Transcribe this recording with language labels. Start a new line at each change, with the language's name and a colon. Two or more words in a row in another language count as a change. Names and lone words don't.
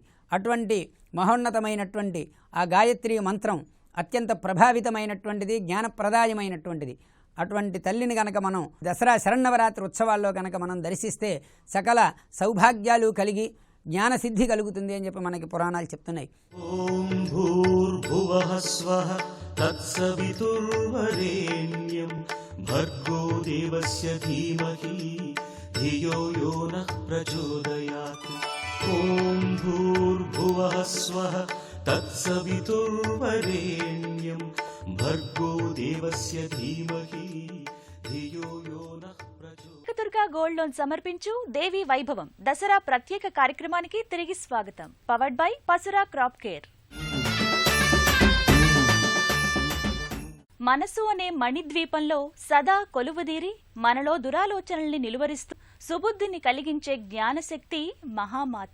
Telugu: అటువంటి మహోన్నతమైనటువంటి ఆ గాయత్రీ మంత్రం అత్యంత ప్రభావితమైనటువంటిది, జ్ఞానప్రదాయమైనటువంటిది. అటువంటి తల్లిని గనక మనం దసరా శరన్నవరాత్రి ఉత్సవాల్లో గనక మనం దర్శిస్తే సకల సౌభాగ్యాలు కలిగి జ్ఞానసిద్ధి కలుగుతుంది అని చెప్పి మనకి పురాణాలు చెప్తున్నాయి.
Sanskrit: ఓం భూర్భువః స్వః తత్సవితుర్వరేణ్యం భర్గో దేవస్య ధీమహి ధియో యో నః ప్రచోదయాత్. ॐ भूर्भुवः स्वः तत्सवितुर्वरेण्यं भर्गो देवस्य धीमहि धियो यो नः प्रचोदयात्.
Telugu: కనకదుర్గ
English: gold loan
Telugu: సమర్పించు దేవి వైభవం దసరా ప్రత్యేక కార్యక్రమానికి తిరిగి స్వాగతం.
English: Powered by Pasura Crop Care.
Telugu: మనసు అనే మణిద్వీపంలో సదా కొలువుదీరి మనలో దురాలోచనల్ని నిలువరిస్తూ సుబుద్ధిని కలిగించే జ్ఞానశక్తి మహామాత.